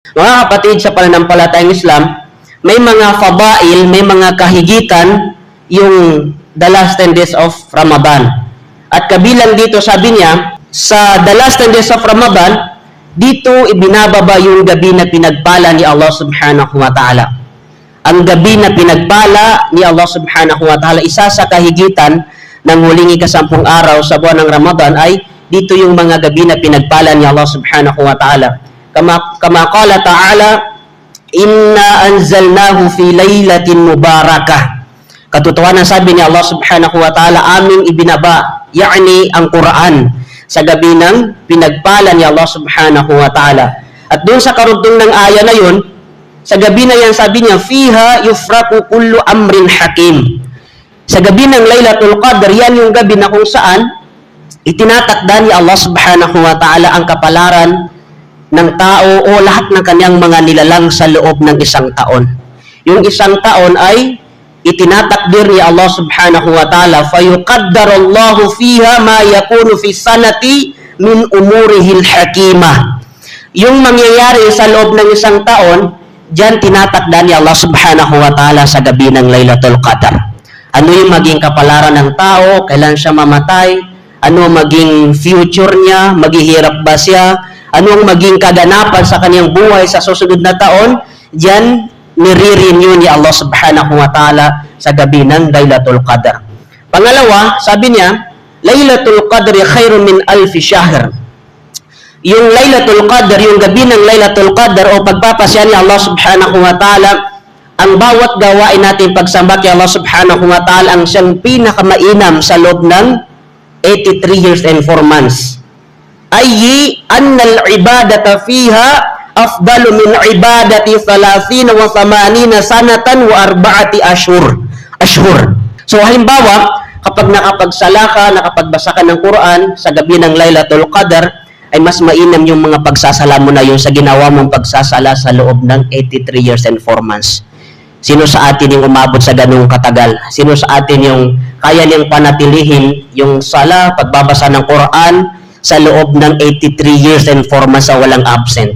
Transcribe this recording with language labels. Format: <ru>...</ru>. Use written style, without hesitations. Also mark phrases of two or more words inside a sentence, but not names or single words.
<tl>Mga kapatid sa pananampalatayang Islam, may mga fadail, may mga kahigitan yung</tl> <en>the last 10 days of Ramadan.</en> <tl>At kabilang dito, sabi niya, sa</tl> <en>the last 10 days of Ramadan,</en> <tl>dito ibinababa yung gabi na pinagpala ni Allah</tl> <ar>سبحانه وتعالى.</ar> <tl>Ang gabi na pinagpala ni Allah</tl> <ar>سبحانه وتعالى,</ar> <tl>isa sa kahigitan ng huling ika-10 araw sa buwan ng Ramadan ay dito yung mga gabi na pinagpala ni Allah</tl> <ar>سبحانه وتعالى. كما قال تعالى إنا أنزلناه في ليلة مباركة.</ar> <tl>Katotohanan sabi ni Allah</tl> <ar>سبحانه وتعالى,</ar> <tl>aming ibinaba, yani ang Quran, sa gabi ng pinagpala ni Allah</tl> <ar>سبحانه وتعالى.</ar> <tl>At doon sa karugtong ng aya na yun, sa gabi na yan sabi niya,</tl> <ar>فيها يفرق كل أمر حكيم.</ar> <tl>Sa gabi ng Laylatul Qadr, yan yung gabi na kung saan itinatakda ni Allah</tl> <ar>سبحانه وتعالى</ar> <tl>ang kapalaran ng tao o lahat ng kanyang mga nilalang sa loob ng isang taon. Yung isang taon ay itinatakdir ni Allah</tl> <ar>سبحانه وتعالى فيقدر الله فيها ما يكون في سنة من أموره الحكيمة.</ar> <tl>Yung mangyayari sa loob ng isang taon, diyan tinatakda ni Allah</tl> <ar>سبحانه وتعالى</ar> <tl>sa gabi ng Laylatul Qadr. Ano yung maging kapalaran ng tao, kailan siya mamatay, ano maging future niya, maghihirap ba siya, ano ang maging kaganapan sa kanyang buhay sa susunod na taon, diyan nire-renew ni Allah</tl> <ar>سبحانه وتعالى</ar> <tl>sa gabi ng Laylatul Qadr. Pangalawa, sabi niya,</tl> <ar>ليلة القدر خير من ألف شهر.</ar> <tl>Yung Laylatul Qadr, yung gabi ng Laylatul Qadr o pagpapasya ni Allah</tl> <ar>سبحانه وتعالى,</ar> <tl>ang bawat gawain natin pagsamba kay Allah</tl> <ar>سبحانه وتعالى</ar> <tl>ang siyang pinakamainam sa loob ng</tl> <en>83 years and 4 months.</en> <ar>أي أن العبادة فيها أفضل من عبادة 30 و 80 سنة و 4 أشهر.</ar> <tl>So halimbawa, kapag nakapagsala ka, nakapagbasa ka ng Quran sa gabi ng Laylatul Qadr, ay mas mainam yung mga pagsasala mo na yung sa ginawa mong pagsasala sa loob ng</tl> <en>83 years and 4 months.</en> <tl>Sino sa atin yung umabot sa ganung katagal? Sino sa atin yung kaya niyang panatilihin yung sala, pagbabasa ng Quran sa loob ng</tl> <en>83 years and 4 months</en> <tl>sa walang absent?</tl>